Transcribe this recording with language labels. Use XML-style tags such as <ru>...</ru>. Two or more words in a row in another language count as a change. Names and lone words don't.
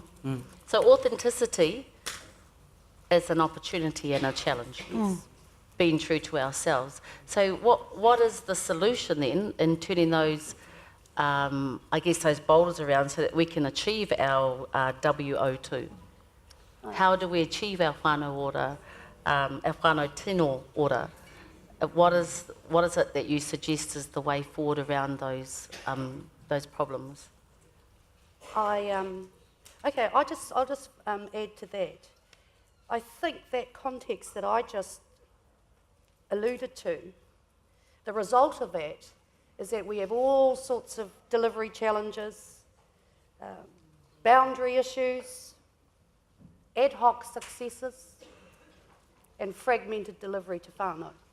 <en>So authenticity is an opportunity and a challenge. Being true to ourselves. So what is the solution then in turning those, I guess, those boulders around so that we can achieve our WO2? How do we achieve our</en> <mi>whānau ora,</mi> <en>our</en> <mi>whānau tino ora?</mi> <en>What is it that you suggest is the way forward around those problems? Okay, I'll just add to that. I think that context that I just alluded to, the result of that is that we have all sorts of delivery challenges, boundary issues, ad hoc successes, and fragmented delivery to whānau.</en>